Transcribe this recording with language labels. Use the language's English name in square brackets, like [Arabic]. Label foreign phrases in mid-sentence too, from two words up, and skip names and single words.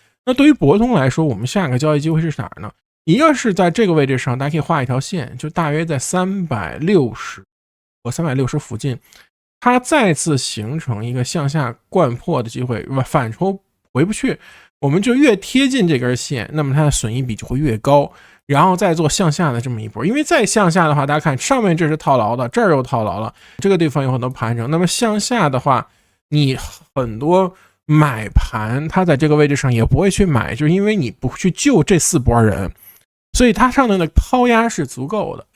[Chinese] 那對於博通來說，我們下個交易機會是哪兒呢？一個是在這個位置上，大家可以畫一條線，就大約在360或360附近，它再次形成一個向下摜破的機會，反抽回不去，我們就越貼近這根線，那麼它的損益比就會越高，然後再做向下的這麼一波。因為再向下的話，大家看上面這是套牢的，這兒又套牢了，這個地方有很多盤整，那麼向下的話，你很多買盤它在這個位置上也不會去買，就是因為你不去救這4波人，所以它上面的拋壓是足夠的。